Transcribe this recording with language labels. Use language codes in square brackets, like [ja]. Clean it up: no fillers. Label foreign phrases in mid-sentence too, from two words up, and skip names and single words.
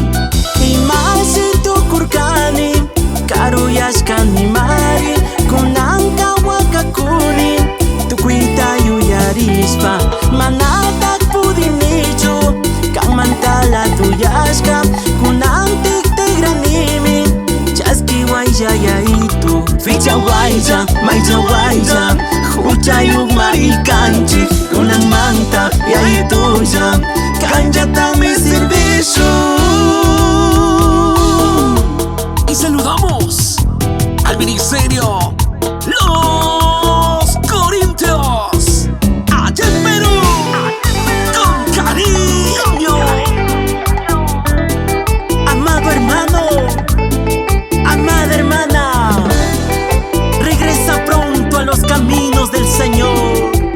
[qu] Imasito kurkani, karuyashkani mari, kunanka wakakuni, tukuita yuyarispa, manatak pudinichu, kamantala tuyashka, kunantik tigranimi, chaskiwaylla yaitu, fichawaylla, mayllawaylla, huchayuk marikanchik, kunanmanta yaitulla, kanllatami sirvishu. [es] Y saludamos al ministerio Los Corintios, allá en Perú, con cariño. Amado hermano, amada hermana, regresa pronto a los caminos del Señor.